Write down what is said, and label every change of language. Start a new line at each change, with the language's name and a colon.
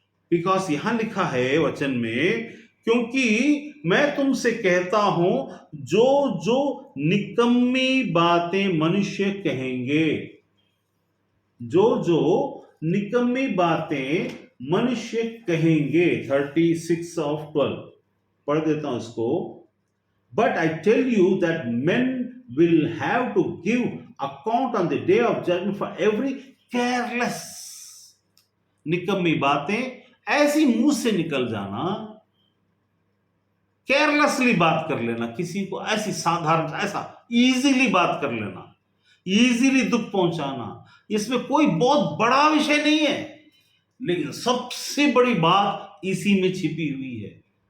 Hindi: Because यहां लिखा है वचन में, क्योंकि मैं तुमसे कहता हूं जो जो निकम्मी बातें मनुष्य कहेंगे, जो जो निकम्मी बातें मनुष्य कहेंगे। 36:12 पढ़ देता हूं इसको।
English: But I tell you that men will have to give account on the day of judgment for every careless।
Hindi: निकम्मी बातें ऐसी मुंह से निकल जाना, केयरलेसली बात कर लेना, किसी को ऐसी साधारण, ऐसा इजीली बात कर लेना, इजीली दुख पहुंचाना, इसमें कोई बहुत बड़ा विषय नहीं है, लेकिन सबसे बड़ी बात इसी में छिपी हुई है।